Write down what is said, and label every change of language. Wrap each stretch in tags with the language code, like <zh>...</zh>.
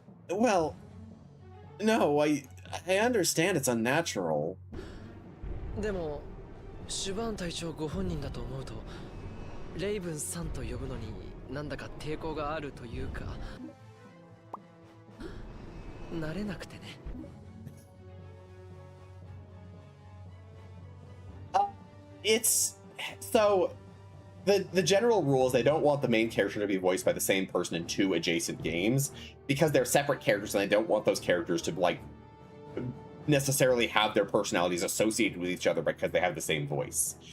<en>Well, no, I understand it's unnatural.</en> <ja>でもシュバーン隊長ご本人だと思うとレイブンさんと呼ぶのになんだか抵抗があるというか慣れなくてね。</ja> <en>It's so the general rule is they don't want the main character to be voiced by the same person in two adjacent games because they're separate characters and they don't want those characters to necessarily have their personalities associated with each other because they have the same voice.</en>